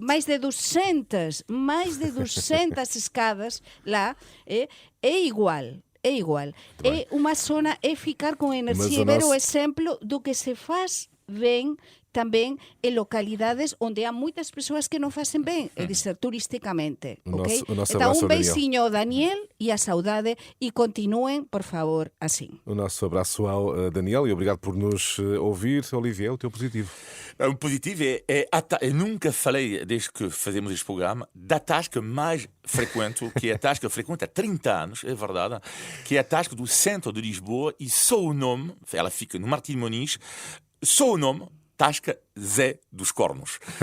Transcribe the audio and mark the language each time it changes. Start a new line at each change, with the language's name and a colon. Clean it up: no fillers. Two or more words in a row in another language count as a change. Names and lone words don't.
Galician: máis de 200 escadas lá, é igual. É igual. É unha zona, é ficar con enerxía e ver o exemplo do que se faz ben tamén en localidades onde há moitas persoas que non facen ben, é dizer, turísticamente. O
Portuguese: Okay?
Galician: noso
Portuguese: Então, abraço
Galician: un
Portuguese: ao Daniel.
Galician: beixiño ao Daniel e a Saudade e continúen, por favor, assim.
Portuguese: O nosso abraço ao Daniel e obrigado por nos ouvir. Olivier, o teu positivo. O positivo eu nunca falei, desde que fazemos este programa, da tasca mais frequente, que é a tasca frequente há 30 anos, é verdade, que é a tasca do centro de Lisboa e só o nome, ela fica no Martim Moniz, só o nome, Tasca Zé dos Cornos.